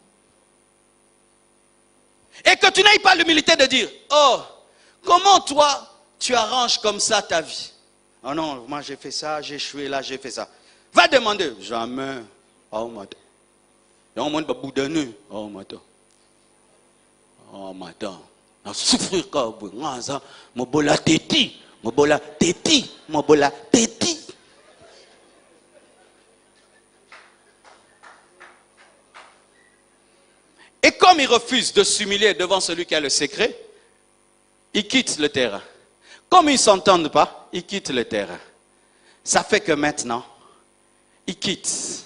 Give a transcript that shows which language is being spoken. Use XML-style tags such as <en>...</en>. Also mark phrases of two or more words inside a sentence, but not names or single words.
<fr>Et que tu n'aies pas l'humilité de dire, oh, comment toi, tu arranges comme ça ta vie? Oh non, moi j'ai fait ça, j'ai échoué là, j'ai fait ça. Va demander, jamais. Oh, madame. Oh, madame. Oh, madame. Oh, madame. Souffrir comme ça.</fr> <ln>Mobola teti. Mobola teti. Mobola teti.</ln> <fr>Et comme il refuse de s'humilier devant celui qui a le secret, il quitte le terrain. Comme ils ne s'entendent pas, il quitte le terrain. Ça fait que maintenant, il quitte.</fr>